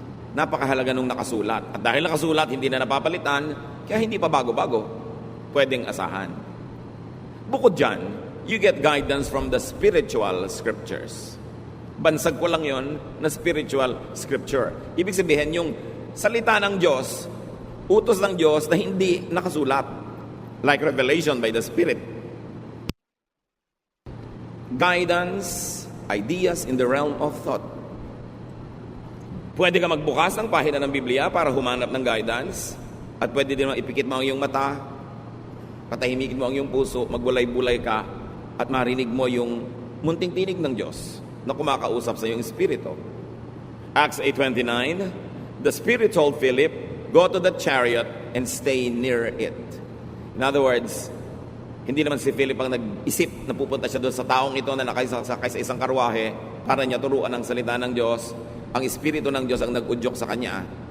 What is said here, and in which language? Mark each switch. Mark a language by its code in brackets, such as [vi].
[tl] Napakahalaga nung nakasulat. At dahil nakasulat, hindi na napapalitan, kaya hindi pa bago-bago. Pwedeng asahan. Bukod dyan, [en] you get guidance from the spiritual scriptures. [tl] Bansag ko lang yon na spiritual scripture. Ibig sabihin, yung salita ng Diyos, utos ng Diyos na hindi nakasulat. [en] Like revelation by the Spirit. Guidance, ideas in the realm of thought. [tl] Pwede ka magbukas ng pahina ng Biblia para humanap ng guidance. At pwede din ipikit mo ang iyong mata, patahimikin mo ang iyong puso, magbulay-bulay ka, at marinig mo yung munting tinig ng Diyos na kumakausap sa iyong espiritu. [en] Acts 8:29, the Spirit told Philip, go to the chariot and stay near it. In other words, [tl] hindi naman si Philip ang nag-isip na pupunta siya doon sa taong ito na nakasakay sa isang karwahe para niya turuan ang salita ng Diyos. Ang Espiritu ng Diyos ang nag-udyok sa kanya.